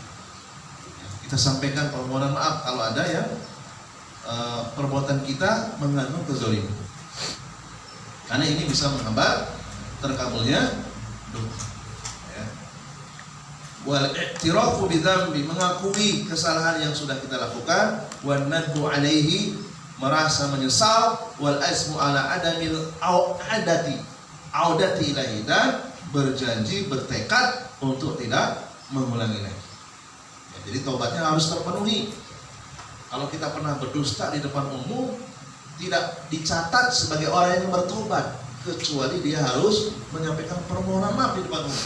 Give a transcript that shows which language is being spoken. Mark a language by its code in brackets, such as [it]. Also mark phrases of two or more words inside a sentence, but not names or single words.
[id] Kita sampaikan permohonan maaf kalau ada yang perbuatan kita mengandung kezaliman. Karena ini bisa menghambat terkabulnya doa. Ya. [ar] والاعتراف بالذنب, [id] mengakui kesalahan yang sudah kita lakukan, [ar] والندم عليه, [id] merasa menyesal, [ar] والعزم على عدم العودة إليه, [id] dan berjanji, bertekad untuk tidak mengulangi lagi. Ya, jadi taubatnya harus terpenuhi. Kalau kita pernah berdusta di depan umum, tidak dicatat sebagai orang yang bertobat, kecuali dia harus menyampaikan permohonan maaf di depan umum.